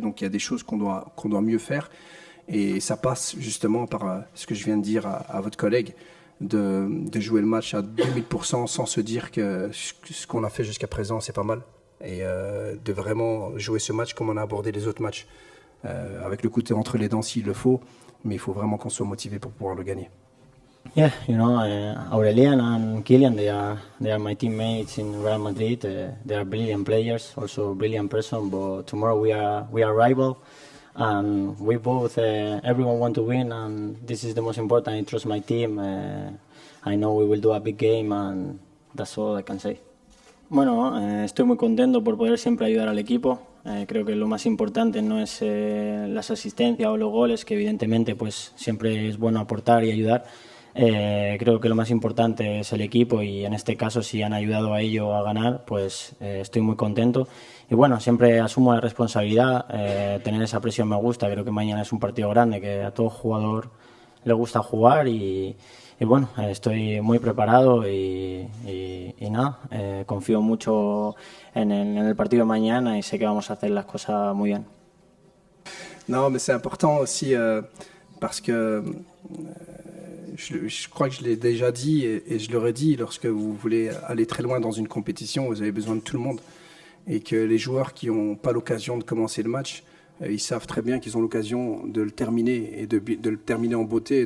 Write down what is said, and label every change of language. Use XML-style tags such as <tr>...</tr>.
<fr>Donc il y a des choses qu'on doit mieux faire. Et ça passe justement par ce que je viens de dire à votre collègue, de jouer le match à 2000% sans se dire que ce qu'on a fait jusqu'à présent, c'est pas mal. Et de vraiment jouer ce match comme on a abordé les autres matchs. Avec le couteau entre les dents s'il le faut. Mais il faut vraiment qu'on soit motivé pour pouvoir le gagner.</fr> <en>Yeah, Aurelian and Kylian, they are my teammates in Real Madrid. They are brilliant players, also brilliant person. But tomorrow we are rival, and we both everyone want to win, and this is the most important. I trust my team. I know we will do a big game, and that's all I can say.</en> <es>Bueno, estoy muy contento por poder siempre ayudar al equipo. Creo que lo más importante no es las asistencias o los goles, que evidentemente pues siempre es bueno aportar y ayudar. Creo que lo más importante es el equipo y en este caso si han ayudado a ello a ganar, pues estoy muy contento. Y bueno, siempre asumo la responsabilidad, tener esa presión me gusta, creo que mañana es un partido grande, que a todo jugador le gusta jugar y bueno, estoy muy preparado y nada, confío mucho en el partido de mañana y sé que vamos a hacer las cosas muy bien.</es> <fr>Non, mais c'est important aussi parce que je crois que je l'ai déjà dit et je l'aurais dit, lorsque vous voulez aller très loin dans une compétition, vous avez besoin de tout le monde. Et que les joueurs qui n'ont pas l'occasion de commencer le match, ils savent très bien qu'ils ont l'occasion de le terminer et de le terminer en beauté.</fr>